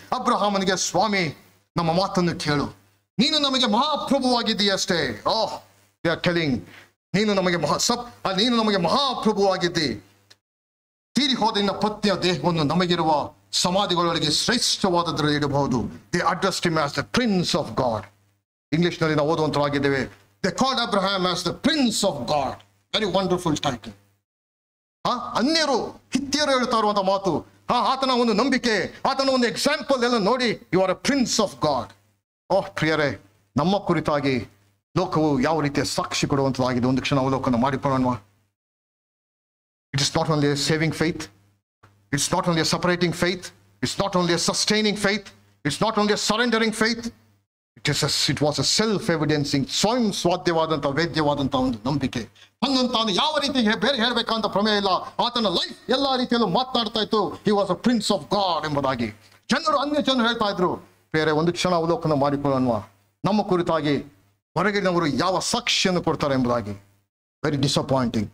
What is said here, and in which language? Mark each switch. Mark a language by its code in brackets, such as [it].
[kn] ಅಬ್ರಹಾಮನಿಗೆ, ಸ್ವಾಮಿ ನಮ್ಮ ಮಾತನ್ನು ಕೇಳು, ನೀನು ನಮಗೆ ಮಹಾಪ್ರಭುವಾಗಿದ್ದೀಯಷ್ಟೇ. ಓಹ್, [en] they are telling, [kn] ನೀನು ನಮಗೆ ಮಹಾಪ್ರಭುವಾಗಿದ್ದಿ. ತೀರಿ ಹೋದ ನಿನ್ನ ಪತ್ನಿಯ ದೇಹವನ್ನು ನಮಗಿರುವ ಸಮಾಧಿಗಳೊಳಗೆ ಶ್ರೇಷ್ಠವಾದದ್ರಲ್ಲಿ ಇಡಬಹುದು. [en] They addressed him as the prince of God. [kn] English ನಲ್ಲಿ ನಾವು ಓದುವಂತರಾಗಿದ್ದೇವೆ. [en] They called Abraham as the Prince of God. Very wonderful title. [kn] ಅನ್ಯರು, ಹಿತ್ತಿಯರು ಹೇಳ್ತಾ ಇರುವಂತ ಮಾತು, ಆತನ ಒಂದು ನಂಬಿಕೆ, ಆತನ ಒಂದು ಎಕ್ಸಾಂಪಲ್ ಎಲ್ಲ ನೋಡಿ, [en] You are a prince of God. [kn] ಓಹ್ ಪ್ರಿಯರೇ, ನಮ್ಮ ಕುರಿತಾಗಿ ಲೋಕವು ಯಾವ ರೀತಿಯ ಸಾಕ್ಷಿ ಕೊಡುವಂತದಾಗಿದೆ ಒಂದು ಕ್ಷಣ ಅವಲೋಕನ ಮಾಡಿಕೊಳ್ಳೋಣ. [en] It is not only a saving faith, it's not only a separating faith, it's not only a sustaining faith, it's not only a surrendering faith. It was a self-evidencing, [kn] ಸ್ವಯಂ ಸ್ವಾಧ್ಯವಾದಂಥ ವೇದ್ಯವಾದಂಥ ಒಂದು ನಂಬಿಕೆ. ತಾನು ಯಾವ ರೀತಿ ಬೇರೆ ಹೇಳಬೇಕಂತ ಪ್ರಮೇಯ ಇಲ್ಲ. ಆತನ ಲೈಫ್ ಎಲ್ಲ ರೀತಿಯಲ್ಲೂ ಮಾತನಾಡ್ತಾ ಇತ್ತು. [en] he was a prince of God [kn] ಎಂಬುದಾಗಿ. ಅನ್ಯ ಜನರು ಹೇಳ್ತಾ ಇದ್ರು. ಬೇರೆ ಒಂದು ಕ್ಷಣ ಅವಲೋಕನ ಮಾಡಿಕೊಳ್ಳೋಣ, ನಮ್ಮ ಕುರಿತಾಗಿ ಹೊರಗಿನವರು ಯಾವ ಸಾಕ್ಷಿಯನ್ನು ಕೊಡ್ತಾರೆ ಎಂಬುದಾಗಿ. [en] Very disappointing.